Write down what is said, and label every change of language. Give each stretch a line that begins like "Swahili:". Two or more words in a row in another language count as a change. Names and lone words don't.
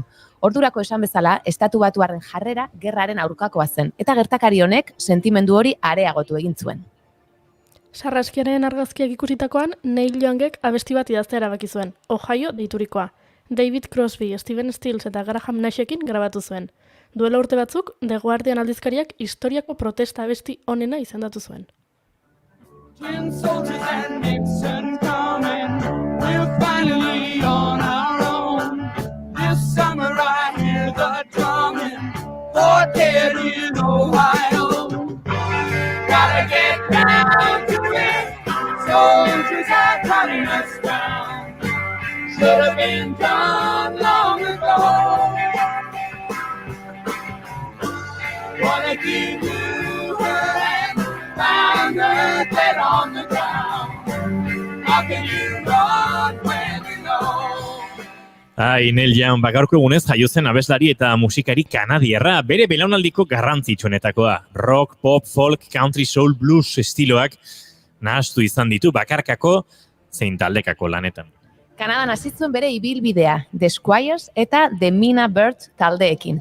Basque: Ordurako esan bezala, Estatu Batuarren jarrera gerraren aurkakoa zen, eta gertakari honek sentimendu hori areagotu egin zuen. Sarraskiaren argazkiak ikusitakoan, Neil Youngek abesti bat idaztea erabaki zuen, Ohio deiturikoa. David Crosby, Stephen Stills eta Graham Nashekin grabatu zuen. Duela urte batzuk, The Guardian aldizkariak historiako protesta abesti onena izendatu zuen.
English: Twin soldiers and Nixon coming, we're finally on our own. This summer I hear the drumming, for dead in Ohio. Gotta get down to it, soldiers are cutting us down. Should have been done long ago. Wanna keep you and found her dead on the ground. How can you run when you know?
Basque: Neil Young, gaurko egunez jaio zen abeslari eta musikari kanadierra, bere belaunaldiko garrantzitsuenetakoa. Rock, pop, folk, country, soul, blues estiloak nahastu izan ditu bakarkako zein taldekako lanetan. Kanadan hasi zuen bere ibilbidea, The Squires eta The Mina Bird taldeekin.